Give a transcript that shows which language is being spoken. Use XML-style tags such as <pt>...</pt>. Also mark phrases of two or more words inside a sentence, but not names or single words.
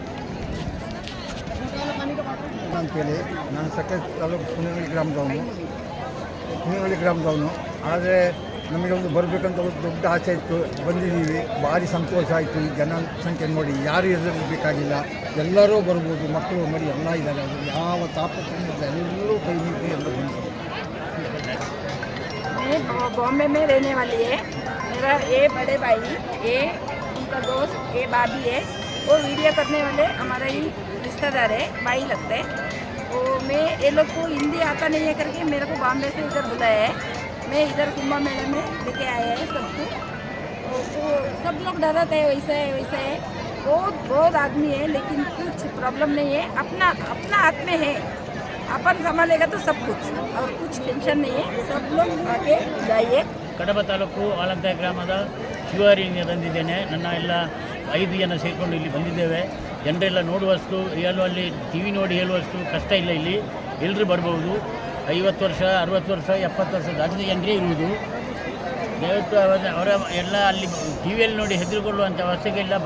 <kn>ಅಂತೇಳಿ. ನಾನು ಸಕಲೇಶ್ ತಾಲೂಕು ಕುಣಿಗಳಿ ಗ್ರಾಮದವನು. ಆದರೆ ನಮಗೆ ಒಂದು ಬರಬೇಕಂತ ಒಂದು ದೊಡ್ಡ ಆಸೆ ಇತ್ತು. ಬಂದಿದ್ದೀವಿ, ಭಾರಿ ಸಂತೋಷ ಆಯಿತು. ಈ ಜನಸಂಖ್ಯೆ ನೋಡಿ ಯಾರು ಎದುರಿಸಬೇಕಾಗಿಲ್ಲ, ಎಲ್ಲರೂ ಬರ್ಬೋದು. ಮಕ್ಕಳು ಮರಿ ಎಲ್ಲ ಇದ್ದಾರೆ. ಅದು ಯಾವ ತಾಪತ್ರಲ್ಲ, ಎಲ್ಲರೂ ಕೈ ನೀಡಿ ಎಲ್ಲ ಬಂದರು.</kn> <hi>मैं बॉम्बे में रहने वाली है. मेरा ये बड़े भाई, ये उनका दोस्त, ये भाभी है. वो वीडियो करने वाले हमारा ही रिश्तेदार है, भाई लगते हैं. तो मैं ये लोग को हिंदी आता नहीं है करके मेरे को बॉम्बे से इधर बुलाया है. मैं इधर कुंभ मेले में लेके आया है सबको. तो सब लोग डराते हैं, वैसा है वैसा है. बहुत आदमी है, लेकिन कुछ प्रॉब्लम नहीं है. अपना हाथ में है. अपन संभालेगा तो सब कुछ, और कुछ टेंशन नहीं है. सब लोग आके जाइए.</hi> <kn>ಕಡಬ ತಾಲೂಕು ಆಳಂತ ಗ್ರಾಮದ ಶಿವಾರಿಯಿಂದ ಬಂದಿದ್ದೇನೆ. ನನ್ನ ಎಲ್ಲ 5 ಜನ ಸೇರಿಕೊಂಡು ಇಲ್ಲಿ ಬಂದಿದ್ದೇವೆ. ಜನರೆಲ್ಲ ನೋಡುವಷ್ಟು, ಅಲ್ಲಿ ಟಿ ವಿ ನೋಡಿ ಹೇಳುವಷ್ಟು ಕಷ್ಟ ಇಲ್ಲ. ಇಲ್ಲಿ ಎಲ್ಲರೂ ಬರ್ಬೋದು. 50 ವರ್ಷ, 60 ವರ್ಷ, 70 ವರ್ಷ ದಾಟಿದ ಜನರೇ ಇರುವುದು. ದಯವಿಟ್ಟು ಅವರ ಎಲ್ಲ ಅಲ್ಲಿ ಟಿ ವಿಯಲ್ಲಿ ನೋಡಿ ಹೆದರಿಕೊಳ್ಳುವಂಥ ಅವಶ್ಯಕ ಇಲ್ಲ.</kn>